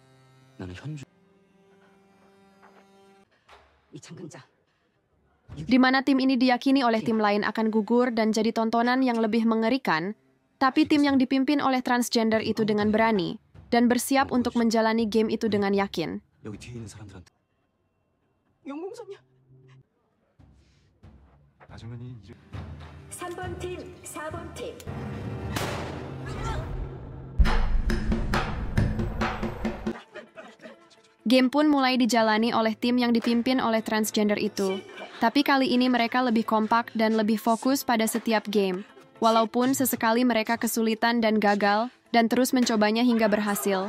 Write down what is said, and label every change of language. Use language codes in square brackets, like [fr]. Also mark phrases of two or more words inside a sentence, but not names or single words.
[id] Di mana tim ini diyakini oleh tim lain akan gugur dan jadi tontonan yang lebih mengerikan, tapi tim yang dipimpin oleh transgender itu dengan berani, dan bersiap untuk menjalani game itu dengan yakin. [ko] 영웅선이야. 3번 팀, 4번 팀. [id] Game pun mulai dijalani oleh tim yang dipimpin oleh transgender itu. Tapi kali ini mereka lebih kompak dan lebih fokus pada setiap game. Walaupun sesekali mereka kesulitan dan gagal, dan terus mencobanya hingga berhasil.